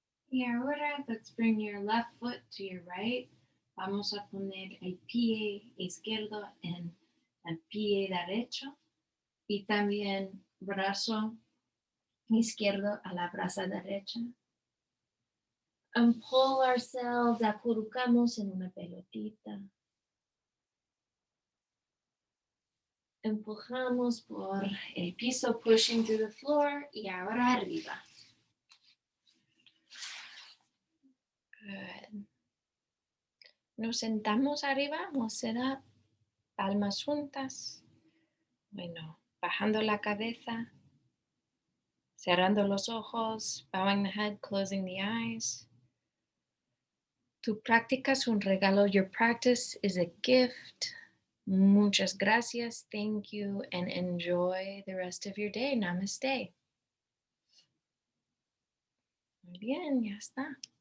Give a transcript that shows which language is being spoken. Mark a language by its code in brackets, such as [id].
[es] Y ahora, [en] let's bring your left foot to your right. [es] Vamos a poner el pie izquierdo en el pie derecho y también brazo izquierdo a la braza derecha. [en] And pull ourselves, [es] acurrucamos en una pelotita. Empujamos por el piso, [en] pushing through the floor, [es] y ahora arriba. [en] Good. [es] Nos sentamos arriba, [en] we'll sit up, [es] palmas juntas. Bueno, bajando la cabeza, cerrando los ojos, [en] bowing the head, closing the eyes. [es] Tu práctica es un regalo. [en] Your practice is a gift. [es] Muchas gracias. [en] Thank you. And enjoy the rest of your day. [es] Namaste. Muy bien, ya está.